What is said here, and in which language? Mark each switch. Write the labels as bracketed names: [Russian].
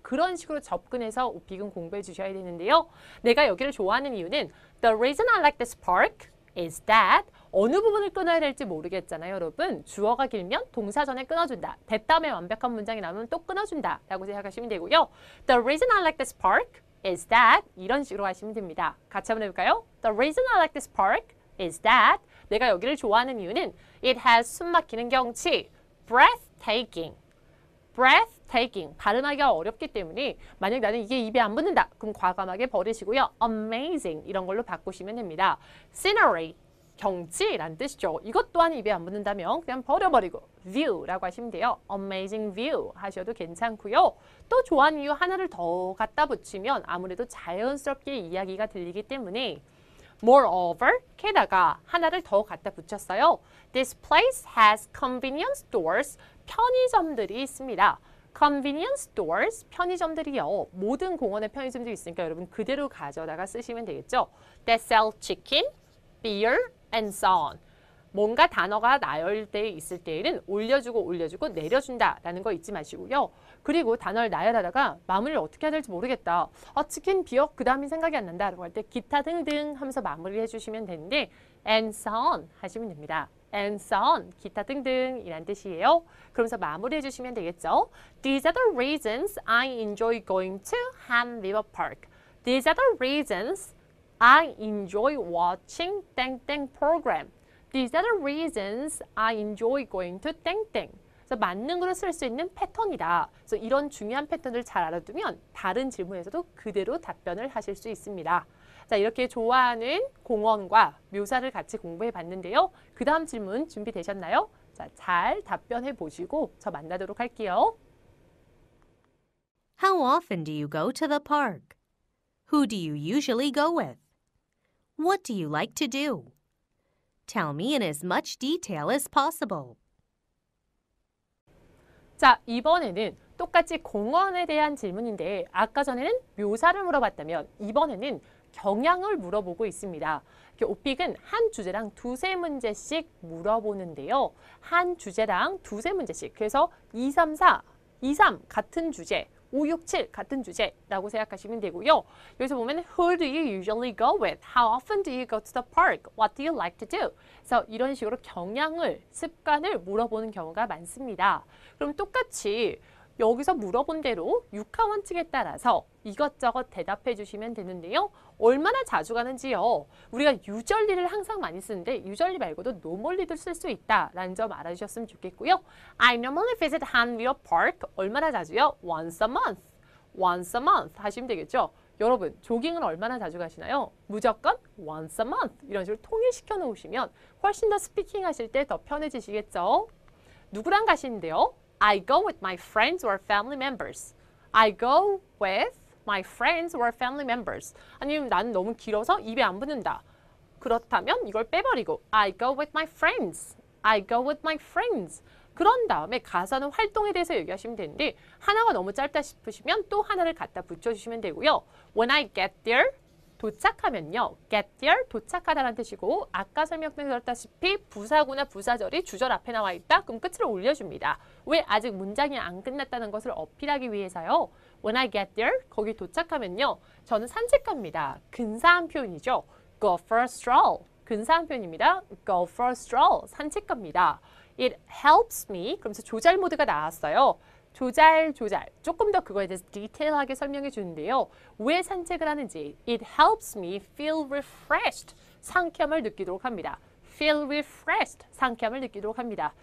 [Korean] 그런 식으로 접근해서 오픽은 공부해 주셔야 되는데요. 내가 여기를 좋아하는 이유는 [English] The reason I like this park is that [Korean] 어느 부분을 끊어야 될지 모르겠잖아요, 여러분. 주어가 길면 동사 전에 끊어준다. 됐다음에 완벽한 문장이 나오면 또 끊어준다 라고 생각하시면 되고요. [English] The reason I like this park is that [Korean] 이런 식으로 하시면 됩니다. 같이 한번 해볼까요? [English] The reason I like this park is that [Korean] 내가 여기를 좋아하는 이유는 [English] it has [Korean] 숨막히는 경치 [English] breathtaking breathtaking [Korean] 발음하기가 어렵기 때문에 만약 나는 이게 입에 안 붙는다 그럼 과감하게 버리시고요. amazing 이런 걸로 바꾸시면 됩니다. scenery 경치란 뜻이죠. 이것 또한 입에 안 붙는다면 그냥 버려버리고 view라고 하시면 돼요. [English] amazing view [Korean] 하셔도 괜찮고요. 또 좋아하는 이유 하나를 더 갖다 붙이면 아무래도 자연스럽게 이야기가 들리기 때문에 [English] moreover, [Korean] 게다가 하나를 더 갖다 붙였어요. [English] This place has convenience stores, [Korean] 편의점들이 있습니다. [English] convenience stores, [Korean] 편의점들이요. 모든 공원에 편의점들이 있으니까 여러분 그대로 가져다가 쓰시면 되겠죠. [English] That sell chicken, beer, and so on. [Korean] 뭔가 단어가 나열돼 있을 때에는 올려주고 내려준다 라는 거 잊지 마시고요. 그리고 단어를 나열하다가 마무리를 어떻게 해야 될지 모르겠다. 치킨, 비어, 그 다음이 생각이 안 난다 라고 할 때 기타 등등 하면서 마무리를 해주시면 되는데 [English] and so on [Korean] 하시면 됩니다. [English] and so on, [Korean] 기타 등등 이란 뜻이에요. 그러면서 마무리 해주시면 되겠죠. [English] These are the reasons I enjoy going to Han River Park. These are the reasons I enjoy watching 땡땡 program. These are the reasons I enjoy going to 땡땡. [Korean] 그래서 맞는 글을 쓸 수 있는 패턴이다. 그래서 이런 중요한 패턴을 잘 알아두면 다른 질문에서도 그대로 답변을 하실 수 있습니다. 자, 이렇게 좋아하는 공원과 묘사를 같이 공부해 봤는데요. 그 다음 질문 준비되셨나요? 자, 잘 답변해 보시고 저 만나도록 할게요. [English] How often do you go to the park? Who do you usually go with? What do you like to do? Tell me in as much detail as possible. [Korean] 자, 이번에는 똑같이 공원에 대한 질문인데 아까 전에는 묘사를 물어봤다면 이번에는 경향을 물어보고 있습니다. 오픽은 한 주제랑 두세 문제씩 물어보는데요. 한 주제랑 두세 문제씩. 그래서 2, 3, 4, 2, 3 같은 주제, 5, 6, 7 같은 주제라고 생각하시면 되고요. 여기서 보면 [English] Who do you usually go with? How often do you go to the park? What do you like to do? [Korean] 그래서 이런 식으로 경향을, 습관을 물어보는 경우가 많습니다. 그럼 똑같이 여기서 물어본 대로 육하 원칙에 따라서 이것저것 대답해 주시면 되는데요. 얼마나 자주 가는지요. 우리가 유절리를 항상 많이 쓰는데 유절리 말고도 노멀리도 쓸 수 있다라는 점 알아주셨으면 좋겠고요. [English] I normally visit Han River Park. [Korean] 얼마나 자주요? [English] Once a month. Once a month [Korean] 하시면 되겠죠. 여러분, 조깅은 얼마나 자주 가시나요? 무조건 [English] once a month. [Korean] 이런 식으로 통일시켜 놓으시면 훨씬 더 스피킹 하실 때 더 편해지시겠죠. 누구랑 가시는데요? [English] I go with my friends or family members. I go with my friends or family members. [Korean] 아니면 나는 너무 길어서 입에 안 붙는다. 그렇다면 이걸 빼버리고 [English] I go with my friends. I go with my friends. [Korean] 그런 다음에 가사는 활동에 대해서 얘기하시면 되는데 하나가 너무 짧다 싶으시면 또 하나를 갖다 붙여주시면 되고요. [English] When I get there, [Korean] 도착하면요. [English] get there, [Korean] 도착하다라는 뜻이고 아까 설명드렸다시피 부사구나 부사절이 주절 앞에 나와 있다. 그럼 끝을 올려줍니다. 왜? 아직 문장이 안 끝났다는 것을 어필하기 위해서요. [English] When I get there, [Korean] 거기 도착하면요. 저는 산책 갑니다. 근사한 표현이죠. [English] Go for a stroll. [Korean] 근사한 표현입니다. Go for a stroll. 산책 갑니다. [English] It helps me. [Korean] 그러면서 조잘 모드가 나왔어요. 조잘. 조금 더 그거에 대해서 디테일하게 설명해 주는데요. 왜 산책을 하는지. [English] It helps me feel refreshed. [Korean] 상쾌함을 느끼도록 합니다. [English] Feel refreshed. [Korean] 상쾌함을 느끼도록 합니다.